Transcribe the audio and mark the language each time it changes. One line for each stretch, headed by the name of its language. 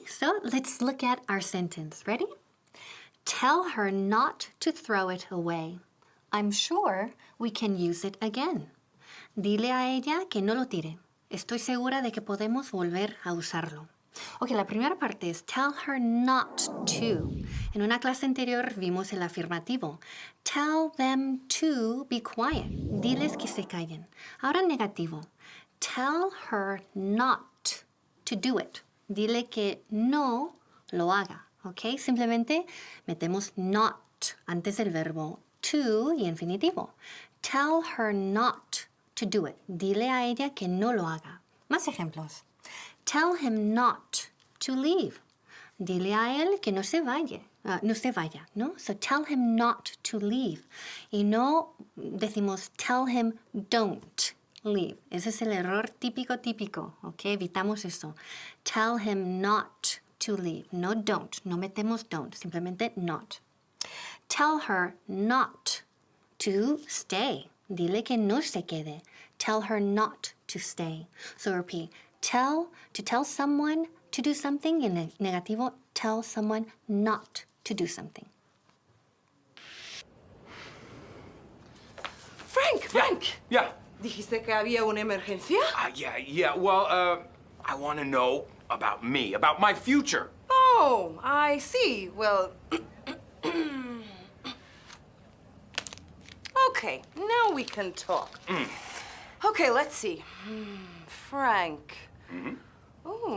English: So let's look at our sentence. Ready? Tell her not to throw it away. I'm sure we can use it again.
Spanish: Dile a ella que no lo tire. Estoy segura de que podemos volver a usarlo. Ok, la primera parte es
English: tell her not to.
Spanish: En una clase anterior vimos el afirmativo.
English: Tell them to be quiet.
Spanish: Diles que se callen. Ahora el negativo.
English: Tell her not to do it.
Spanish: Dile que no lo haga. Ok, simplemente metemos not antes del verbo to y infinitivo.
English: Tell her not to do it.
Spanish: Dile a ella que no lo haga. Más ejemplos.
English: Tell him not to leave.
Spanish: Dile a él que no se vaya. ¿No?
English: So tell him not to leave.
Spanish: Y no decimos
English: tell him don't leave.
Spanish: Ese es el error típico, ¿ok? Evitamos eso.
English: Tell him not to leave.
Spanish: No don't. No metemos don't. Simplemente not.
English: Tell her not to stay.
Spanish: Dile que no se quede.
English: Tell her not to stay. So repeat. To tell someone to do something.
Spanish: Y en negativo,
English: tell someone not to do something. Frank! Yeah.
Spanish: ¿Dijiste que había una emergencia?
English: Yeah. Well, I want to know about me, about my future. Oh, I see. Well... Okay, now we can talk. Okay, let's see. Frank. Oh.